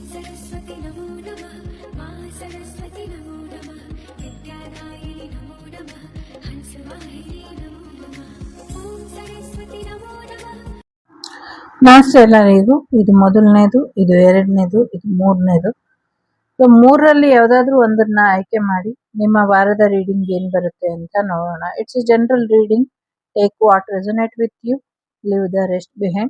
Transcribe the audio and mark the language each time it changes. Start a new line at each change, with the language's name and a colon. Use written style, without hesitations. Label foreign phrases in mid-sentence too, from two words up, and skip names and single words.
Sanskrit: सरस्वती नमो नमः मा सरस्वती नमो नमः विद्यादायिनि नमो नमः हंसवाहिनी नमो नमः ॐ सरस्वती नमो नमः.
Kannada: ನಮಸ್ತೆ ಎಲ್ಲರಿಗೂ. ಇದು ಮೊದಲನೇದು, ಇದು ಎರಡನೇದು, ಇದು ಮೂರನೇದು. ಸೊ ಮೂರರಲ್ಲಿ ಯಾವುದಾದ್ರೂ ಒಂದನ್ನ ಆಯ್ಕೆ ಮಾಡಿ ನಿಮ್ಮ ವಾರದ ರೀಡಿಂಗ್ ಏನ್ ಬರುತ್ತೆ ಅಂತ ನೋಡೋಣ.
English: It's a general reading. take what resonate with you, leave the rest behind.